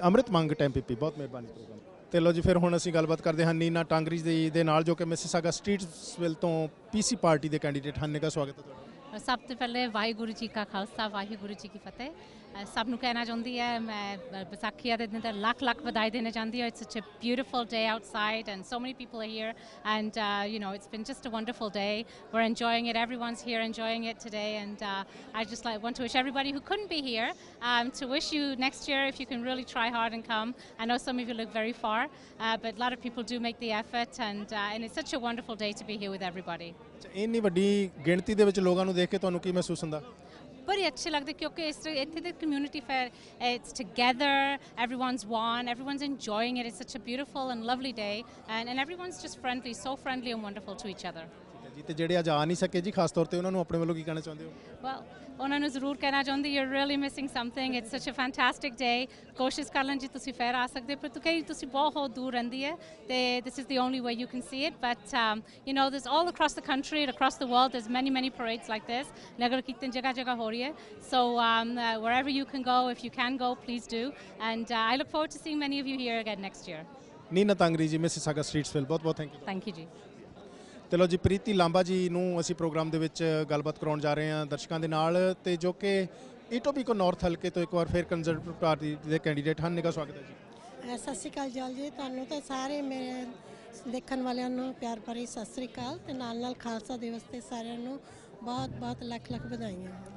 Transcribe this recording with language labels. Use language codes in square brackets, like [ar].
[pa] ਅੰਮ੍ਰਿਤ Mangat MPP, ਬਹੁਤ ਮਿਹਰਬਾਨੀ programme. ਤੇ ਲਓ ਜੀ, ਫਿਰ ਹੁਣ ਅਸੀਂ ਗੱਲਬਾਤ ਕਰਦੇ ਹਾਂ ਨੀਨਾ ਟਾਂਗਰੀ ਦੇ ਨਾਲ, ਜੋ ਕਿ ਮਿਸੀਸਾਗਾ ਸਟਰੀਟਸਵਿਲ ਤੋਂ PC ਪਾਰਟੀ ਦੇ ਕੈਂਡੀਡੇਟ ਹਨ। ਨਿੱਘਾ ਸਵਾਗਤ ਹੈ ਤੁਹਾਡਾ। ਸਭ ਤੋਂ ਪਹਿਲੇ ਵਾਹਿਗੁਰੂ ਜੀ ਕਾ ਖਾਲਸਾ, ਵਾਹਿਗੁਰੂ ਜੀ ਕੀ ਫਤਿਹ। ਸਭ ਨੂੰ ਕਹਿਣਾ ਚਾਹੁੰਦੀ ਹੈ, ਮੈਂ ਵਿਸਾਖੀ ਦੇ ਦਿਨ ਤੇ ਲੱਖ ਵਧਾਈ ਦੇਣਾ ਚਾਹੁੰਦੀ ਹਾਂ। [en] It's such a beautiful day outside and so many people are here, and it's been just a wonderful day. We're enjoying it. Everyone's here enjoying it today, and I just want to wish everybody who couldn't be here to wish you next year if you can really try hard and come. I know some of you live very far, but a lot of people do make the effort, and it's such a wonderful day to be here with everybody. [pa] ਇੰਨੀ ਵੱਡੀ ਗਿਣਤੀ ਦੇ ਵਿੱਚ ਲੋਕਾਂ ਨੂੰ ਦੇਖ ਕੇ ਤੁਹਾਨੂੰ ਕੀ ਮਹਿਸੂਸ ਹੁੰਦਾ? बड़े अच्छे लगते, क्योंकि इत्थे [en] the community fair, it's together, everyone's one, everyone's enjoying it. It's such a beautiful and lovely day, and everyone's just friendly, so friendly and wonderful to each other. [pa] ਜੀ, ਤੇ ਜਿਹੜੇ ਅੱਜ ਆ ਨਹੀਂ ਸਕੇ ਜੀ, ਖਾਸ ਤੌਰ ਤੇ ਉਹਨਾਂ ਨੂੰ ਆਪਣੇ ਵੱਲੋਂ ਕੀ ਕਹਿਣਾ ਚਾਹੁੰਦੇ ਹੋ? [en] Well, [pa] ਉਹਨਾਂ ਨੂੰ ਜ਼ਰੂਰ ਕਹਿਣਾ ਚਾਹੁੰਦੀ, [en] you're really missing something. It's such a fantastic day. [pa] ਕੋਸ਼ਿਸ਼ ਕਰ ਲੈਣ ਜੀ ਤੁਸੀਂ ਫੇਰ ਆ ਸਕਦੇ, ਪਰ ਤੁਸੀਂ ਬਹੁਤ ਦੂਰ ਰਹਿੰਦੀ ਹੈ, ਤੇ [en] this is the only way you can see it. But there's all across the country and across the world, there's many parades like this. Nagar Kirtan [hi] jagah ho rahi hai. [en] So wherever you can go, if you can go, please do. And I look forward to seeing many of you here again next year. [pa] Nina ਤਾਂਗਰੀ ਜੀ, Mississauga ਸਟਰੀਟਸਵਿਲ, ਬਹੁਤ thank you. [en] Thank you ਜੀ। [pa] ਤੇ ਲਓ ਜੀ, ਪ੍ਰੀਤੀ ਲਾਂਬਾ ਜੀ ਨੂੰ ਅਸੀਂ programme ਦੇ ਵਿੱਚ ਗੱਲਬਾਤ ਕਰਾਉਣ ਜਾ ਰਹੇ ਹਾਂ ਦਰਸ਼ਕਾਂ ਦੇ ਨਾਲ, ਤੇ ਜੋ ਕਿ ਈਟੋਬੀਕੋ ਨਾਰਥ ਹਲਕੇ ਤੋਂ ਇੱਕ ਵਾਰ ਫਿਰ ਕੰਜ਼ਰਵੇਟਿਵ ਪਾਰਟੀ ਦੇ ਕੈਂਡੀਡੇਟ ਹਨ। ਨਿੱਘਾ ਸਵਾਗਤ ਹੈ ਜੀ। ਸਤਿ ਸ਼੍ਰੀ ਅਕਾਲ ਜਲ ਜੀ, ਤੁਹਾਨੂੰ ਤੇ ਸਾਰੇ ਮੇਰੇ ਦੇਖਣ ਵਾਲਿਆਂ ਨੂੰ ਪਿਆਰ ਭਰੀ ਸਤਿ ਸ਼੍ਰੀ ਅਕਾਲ ਤੇ ਨਾਲ ਖਾਲਸਾ ਦਿਵਸ ਤੇ ਸਾਰਿਆਂ ਨੂੰ ਬਹੁਤ ਬਹੁਤ ਲੱਖ ਲੱਖ ਵਧਾਈਆਂ।